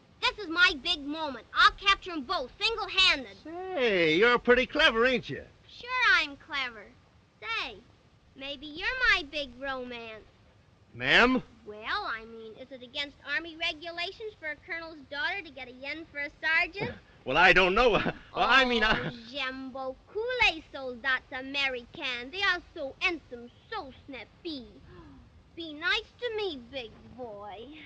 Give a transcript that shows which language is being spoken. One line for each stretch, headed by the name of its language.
English: This is my big moment. I'll capture 'em both, single-handed. Hey, you're pretty clever, ain't you? Sure I'm clever. Say, maybe you're my big romance. Ma'am? Well, I mean, is it against Army regulations for a colonel's daughter to get a yen for a sergeant? Well, I don't know. I mean,
French: J'aime beaucoup les soldats américains.
English: They are so handsome, so snappy. Be nice to me, big boy.